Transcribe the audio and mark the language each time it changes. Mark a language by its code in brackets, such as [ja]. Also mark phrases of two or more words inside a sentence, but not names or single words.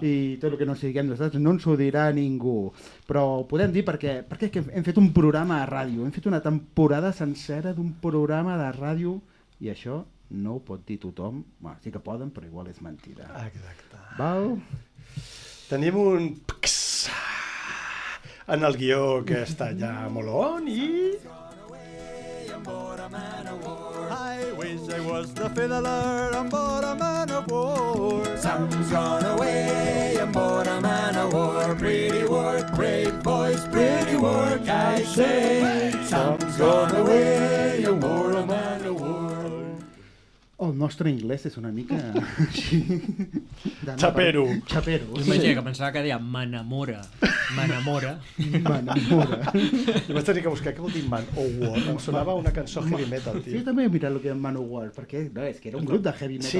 [ca] I tot el que no siguem nosaltres no ens ho dirà ningú. Però ho podem dir perquè hem fet un programa a ràdio, hem fet una temporada sencera d'un programa de ràdio i això no ho pot dir tothom. Bueno, sí que poden, però igual és mentida. Exacte. Val? Tenim un... en el guió que està allà molt on i... [en] I wish I was the fiddler on board a man of war. Sam's gone away on board a man of war. Pretty work, brave boys, pretty work, I say. Sam's gone away on board a man of war. [ca] El nostre anglès és una mica així... Xapero. Xapero. Imagina que pensava que deia m'enamora. M'enamora. M'enamora. I vaig tenir que buscar què vol dir Man o War. Em sonava una cançó [en] heavy metal, [ca] Sí, tio. també he mirat el que era Manowar, perquè no, és que era un grup de [en] heavy metal,